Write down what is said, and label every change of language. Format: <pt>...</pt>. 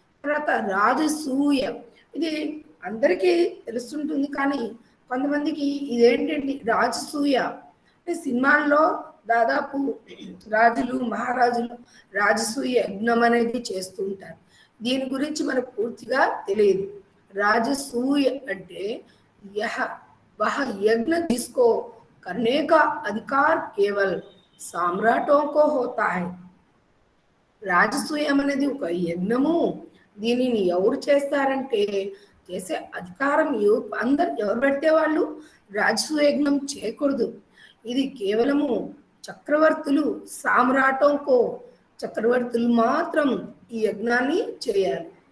<te>తర్వాత రాజసూయ, ఇది అందరికీ తెలుస్తుంటుంది కానీ కొంతమందికి ఇదేంటండి రాజసూయ అంటే సినిమాల్లో దాదాపు రాజులు మహారాజులు రాజసూయ యజ్ఞం అనేది చేస్తూ ఉంటారు. దీని గురించి మనకు పూర్తిగా తెలియదు.</te> <hi>राजसूय అంటే यह वह यज्ञ जिसको करने का अधिकार केवल सम्राटों को होता है.</hi> <te>రాజసూయం అనేది ఒక యజ్ఞము. దీనిని ఎవరు చేస్తారంటే చేసే అధికారం ఎవరు పెడితే వాళ్ళు రాజసూయ యజ్ఞం చేయకూడదు. ఇది కేవలము చక్రవర్తులు, సామ్రాటంకో, చక్రవర్తులు మాత్రం ఈ యజ్ఞాన్ని చేయాలి.</te>